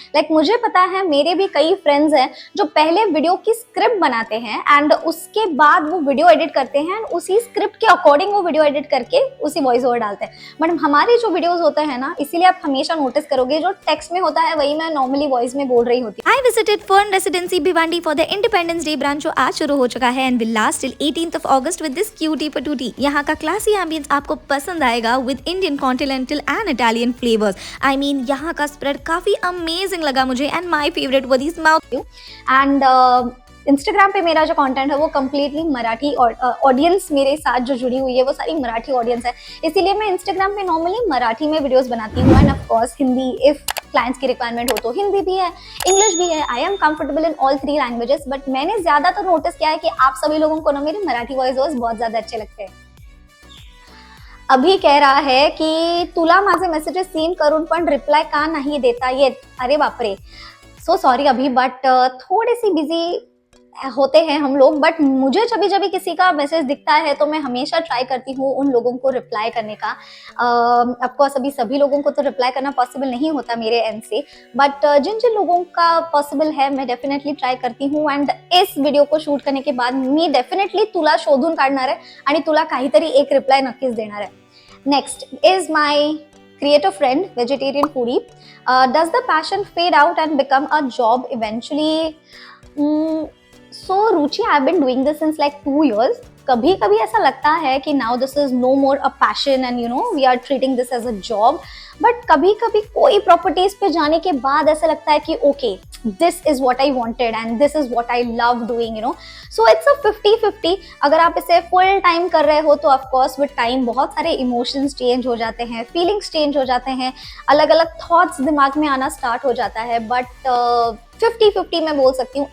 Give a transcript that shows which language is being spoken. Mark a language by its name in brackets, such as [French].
[Hindi] Like मुझे पता है मेरे भी कई फ्रेंड्स हैं जो पहले वीडियो की स्क्रिप्ट बनाते हैं एंड उसके बाद वो वीडियो एडिट करते हैं, उसी स्क्रिप्ट के अकॉर्डिंग वो वीडियो एडिट करके उसी वॉइस ओवर डालते हैं। हमारे जो वीडियोस होते हैं ना, इसीलिए आप हमेशा नोटिस करोगे जो टेक्स्ट में होता है वही मैं नॉर्मली वॉइस में बोल रही होती हूँ। [English] I visited Fern Residency Bhiwandi for the Independence Day branch [Hindi] जो आज शुरू हो चुका है [English] and will last till 18th of August with this cutie patootie। [Hindi] यहाँ का क्लासी एम्बियंस आपको पसंद आएगा [English] with Indian continental and Italian flavors। I mean [Hindi] यहाँ का स्प्रेड काफी अमेजिंग लगा मुझे [English] and my favorite were these mouth [Hindi] and Instagram पे मेरा जो कंटेंट है वो कम्प्लीटली मराठी ऑडियंस मेरे साथ जो जुड़ी हुई है वो सारी मराठी ऑडियंस है, इसीलिए मैं इंस्टाग्राम पे नॉर्मली मराठी में वीडियोस बनाती हूँ end of course Hindi, if clients की रिक्वायरमेंट हो तो हिंदी भी है, इंग्लिश भी है। [English] I am comfortable in all 3 languages, [Hindi] but मैंने ज्यादा तो नोटिस किया है कि आप सभी लोगों को ना मेरे मराठी वॉइस ओवर्स बहुत ज्यादा अच्छे लगते हैं। अभी कह रहा है कि [Marathi] तुला माझे मेसेजेस सीन करून पण रिप्लाय का नहीं देता [Hindi] ये, अरे बापरे, [English] so sorry [Hindi] अभी, बट थोड़े सी बिजी होते हैं हम लोग, बट मुझे जब जब किसी का मैसेज दिखता है तो मैं हमेशा ट्राई करती हूँ उन लोगों को रिप्लाई करने का। ऑफ कोर्स अभी सभी लोगों को तो रिप्लाई करना पॉसिबल नहीं होता मेरे एंड से, बट जिन जिन लोगों का पॉसिबल है मैं डेफिनेटली ट्राय करती हूँ। एंड इस व्हिडिओ को शूट करने के बाद [Marathi] मी डेफिनेटली तुला शोधून काढणार आहे आणि तुला काहीतरी एक रिप्लाय नक्कीच देणार आहे। [English] Next is my creator friend, vegetarian foodie. Does the passion fade out and become a job eventually? So Ruchi, I've been doing this since like 2 years. [Hindi] कभी कभी ऐसा लगता है कि [English] now this is no more a passion and you know we are treating this as a job. [Hindi] But कभी कभी कोई properties पे जाने के बाद ऐसा लगता है कि [English] Okay this is what I wanted and this is what I love doing, you know. So it's a 50-50। [Hindi] अगर आप इसे फुल टाइम कर रहे हो तो ऑफ कोर्स विद टाइम बहुत सारे इमोशंस चेंज हो जाते हैं, फीलिंग्स चेंज हो जाते हैं, अलग अलग थॉट्स दिमाग में आना स्टार्ट हो जाता है, बट 50-50 मैं बोल सकती हूँ।